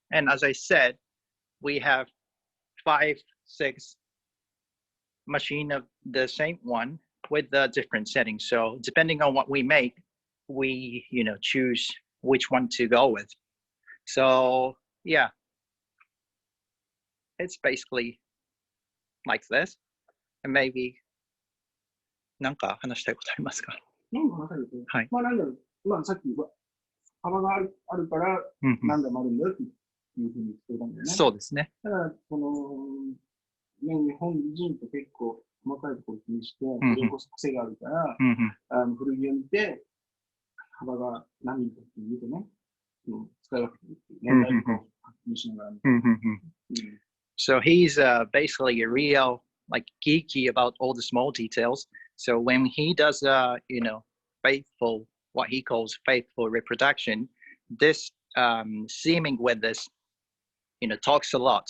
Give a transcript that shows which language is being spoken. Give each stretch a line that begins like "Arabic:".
English: And as I said, we have 5, 6 machine of the same one with the different settings. So depending on what we make, we choose which one to go with. So yeah, it's basically like this. And maybe
Japanese: なんか話したいことありますか？なんか話されて、はい。まあなんだろう、まあさっき幅があるから何でもあるんだよっていうふうに言ってたんだよね。そうですね。だからこのね、日本人って結構細かいところ気にして、それこそ癖があるから、古着を見て幅が何ミリかって見てね、使い分けていく問題とかを気にしながら。
English: So he's basically a real geeky about all the small details. So when he does faithful, what he calls faithful reproduction, this seaming with this talks a lot.